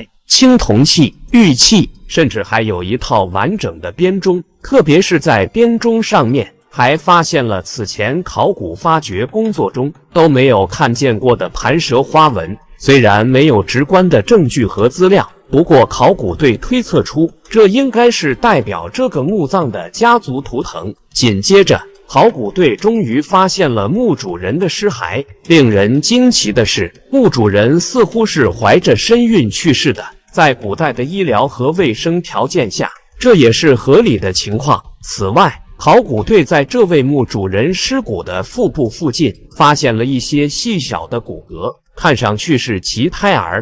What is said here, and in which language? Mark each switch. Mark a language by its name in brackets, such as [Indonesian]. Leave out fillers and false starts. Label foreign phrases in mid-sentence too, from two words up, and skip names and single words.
[Chinese] 青銅器、玉器，甚至還有一套完整的編鐘，特別是在編鐘上面還發現了此前考古發掘工作中都沒有看見過的盤蛇花紋。雖然沒有直觀的證據和資料，不過考古隊推測出這應該是代表這個墓葬的家族圖騰。緊接着，考古隊終於發現了墓主人的屍骸。令人驚奇的是，墓主人似乎是懷着身孕去世的。在古代的醫療和衛生條件下，這也是合理的情況。此外，考古隊在這位墓主人屍骨的腹部附近發現了一些細小的骨骼，看上去是其胎兒。